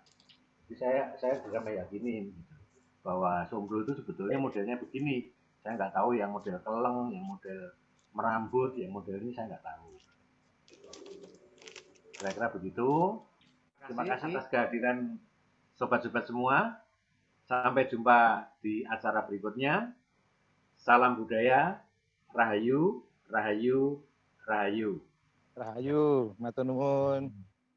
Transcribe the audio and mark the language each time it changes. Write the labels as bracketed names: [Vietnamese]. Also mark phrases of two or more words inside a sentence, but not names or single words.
[Indonesian] Jadi saya bisa meyakini gitu, bahwa sombro itu sebetulnya modelnya begini. Saya nggak tahu yang model keleng, yang model merambut, yang model ini saya nggak tahu. Kira-kira begitu. Terima kasih atas kehadiran sobat-sobat semua. Sampai jumpa di acara berikutnya. Salam budaya, rahayu, rahayu, rahayu. [Javanese] Rahayu, matur nuwun.